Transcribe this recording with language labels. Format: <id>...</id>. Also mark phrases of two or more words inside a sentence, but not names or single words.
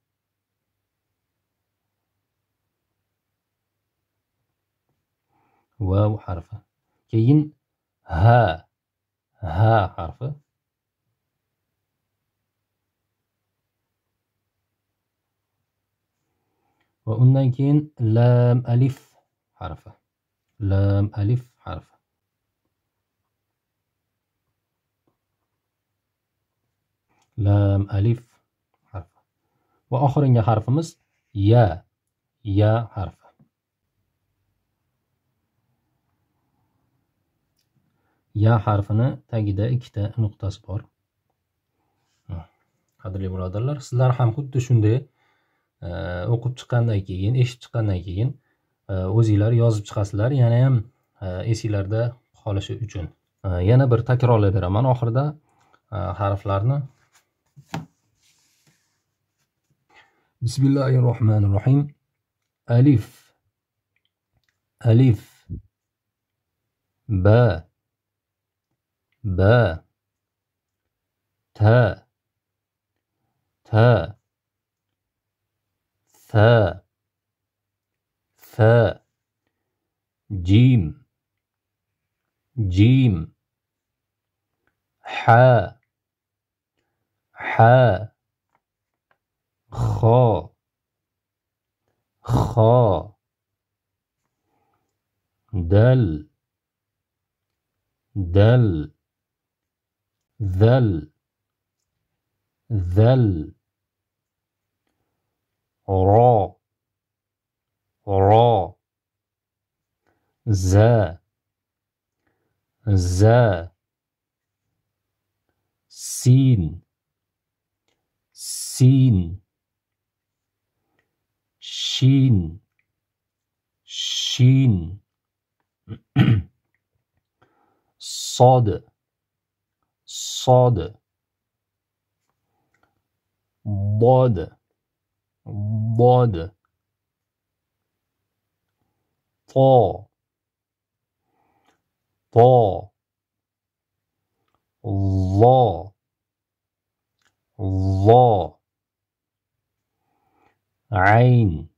<uz>Vav harfi. Keyin ha harfi. Va undan keyin lam alif harfi. Lam alif harfi. Lam alif harfi. Va oxirgi harfimiz ya harfi. Ya harfini tagida ikkita nuqtasi bor. Qadrli birodarlar, sizlar ham xuddi shunday o'qib chiqqandan keyin, eshitib chiqqandan keyin o'zinglar yozib chiqasizlar, yana ham esinglarda qolishi uchun. Yana bir takrorlab beraman oxirida harflarni. Bismillahirrohmanirrohim.</uz> <ar>ألف، باء، تاء, ثاء، جيم, ha, kha, دال، ذال، راء، زاي، سين, شين, صاد ضاد طا ظا عين</ar>